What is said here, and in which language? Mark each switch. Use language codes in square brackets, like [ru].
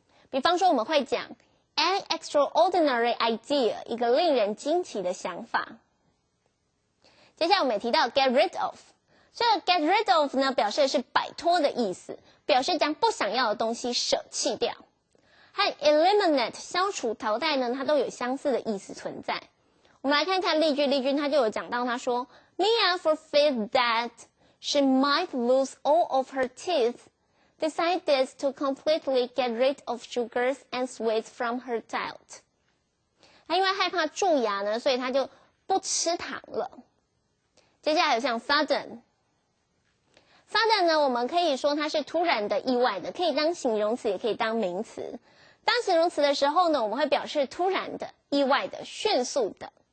[zh] 比方说我们会讲 [en] an extraordinary idea， [zh] 一个令人惊奇的想法。接下来我们也提到 get rid of， 这个 get rid of 呢表示的是摆脱的意思，表示将不想要的东西舍弃掉。和 eliminate 消除淘汰呢，它都有相似的意思存在。我们来看看例句，例句它就有讲到，他说 [en] Mia foresaw that she might lose all of her teeth, decided to completely get rid of sugars and sweets from her diet。 [zh] 她因为害怕蛀牙呢，所以她就不吃糖了。接下来有像 sudden 呢，我们可以说它是突然的、意外的，可以当形容词，也可以当名词。当形容词的时候呢，我们会表示突然的、意外的、迅速的。